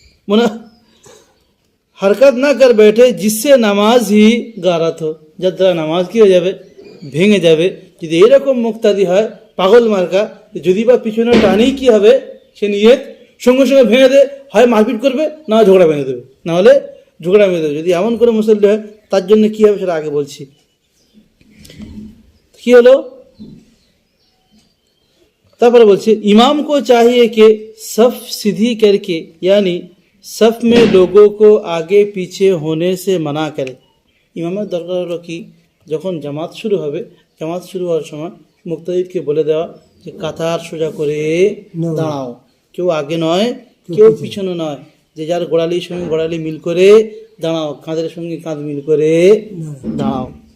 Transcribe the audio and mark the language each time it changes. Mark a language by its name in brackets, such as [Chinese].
[Hindi] মনে हरकत ना कर बैठे जिससे नामाज ही गारत हो, [Bangla] যার দ্বারা নামাজ কি হয়ে যাবে, ভেঙে যাবে। যদি এরকম মুক্তাদি হয় পাগল মার্কা, যদি বা পিছনে টানেই কি হবে, সে নিয়ত সঙ্গে সঙ্গে ভেঙে দে, হয় মারপিট করবে না ঝগড়া ভেঙে দেবে, না হলে ঝগড়া ভেঙে দেবে। যদি এমন করে মুসল্লি হয় তার জন্য কি হবে সেটা আগে বলছি। কি হলো তারপরে বলছে, [Hindi] इमाम को चाहिए कि सफ सीधी करके यानी सफ में लोगों को आगे पीछे होने से मना करे। [Bangla] ইমামের দরকার হলো কি, যখন জামাত শুরু হবে, জামাত শুরু হওয়ার সময় মুক্তাদিদকে বলে দেওয়া যে কাতার সোজা করে দাঁড়াও, কেউ আগে নয় কেউ পিছনে নয়, যে যার গোড়ালির সঙ্গে গোড়ালি মিল করে দাঁড়াও, কাঁধের সঙ্গে কাঁধ মিল করে দাঁড়াও।